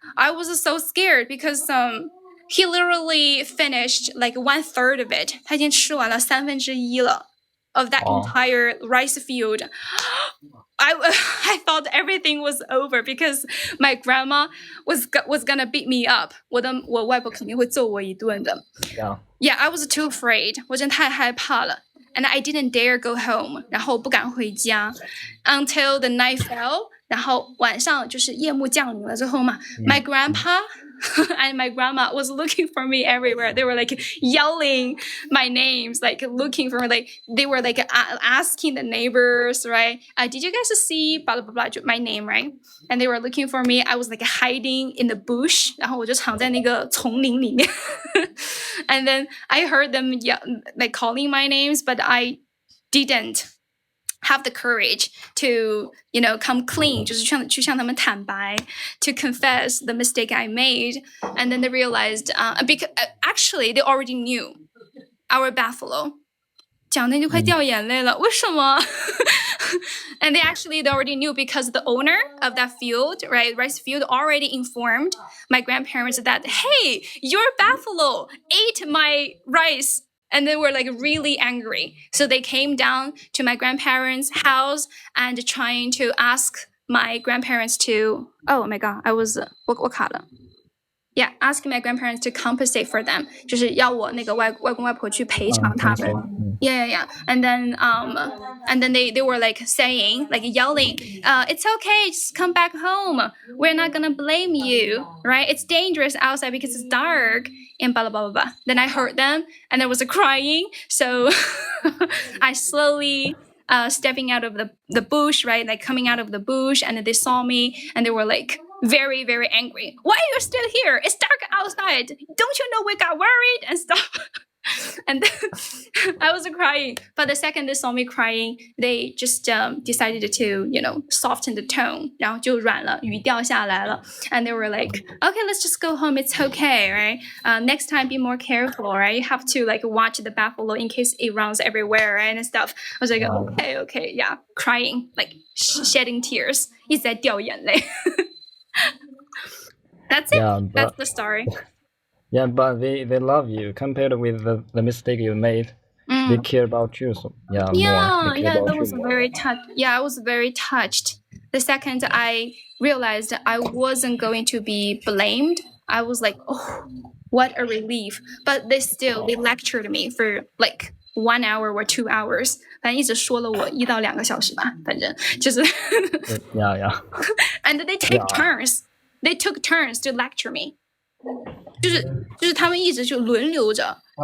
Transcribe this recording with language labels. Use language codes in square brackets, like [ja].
[en] I was so scared because he literally finished like 1/3 of it. [zh] 他已经吃完了1/3了 [en] of that entire rice field. I thought everything was over because my grandma was gonna beat me up. [zh] 我外婆肯定会揍我一顿的。 [en] Yeah, I was too afraid. [zh] 我真的太害怕了。 [en] And I didn't dare go home. [zh] 然后不敢回家 [en] until the night fell. [zh] 然后晚上就是夜幕降临了之后嘛 [en] my grandpa and my grandma was looking for me everywhere. They were like yelling my names, like looking for me, like they were like asking the neighbors, right? Did you guys see blah blah blah my name, right? And they were looking for me. I was like hiding in the bush. [zh] 然后我就藏在那个丛林里面。 [en] And then I heard them like calling my names, but I didn't have the courage to, come clean, [zh] 就是去向他们坦白, [en] to confess the mistake I made. And then they realized, because actually they already knew our buffalo. [zh] 讲的就快掉眼泪了，为什么？ [en] And they already knew because the owner of that field, right, rice field, already informed my grandparents that, hey, your buffalo ate my rice. And they were like really angry. So they came down to my grandparents' house and trying to ask my grandparents to, oh my God, I was, [zh] 我卡了。 [en] Yeah, asking my grandparents to compensate for them. [zh] 就是要我那个外公外婆去赔偿他们。 [en] Yeah. And then they were like saying, like yelling, it's okay, just come back home. We're not gonna blame you, right? It's dangerous outside because it's dark. And blah, blah, blah, blah. Then I heard them and I was crying. So I slowly stepping out of the bush, right? Like coming out of the bush, and they saw me and they were like very, very angry. Why are you still here? It's dark outside. Don't you know we got worried and stuff? And I was crying. But the second they saw me crying, they just decided to, soften the tone. [zh] 然后就软了，语调下来了。 [en] And they were like, okay, let's just go home. It's okay, right? Next time, be more careful, right? You have to watch the buffalo in case it runs everywhere, right? And stuff. I was like, okay, yeah. Crying, shedding tears. [zh] 一直在掉眼泪。 [en] That's it. Yeah, That's the story. Yeah, but they love you compared with the mistake you made. They care about you, so more. That was very touched. Yeah, I was very touched. The second I realized I wasn't going to be blamed, I was like, oh, what a relief. But they lectured me for 1 hour or 2 hours. [zh] 反正一直说了我1到2个小时吧，反正就是。 [en] Yeah. And they take turns. They took turns to lecture me. [zh] 就是他们一直就轮流着。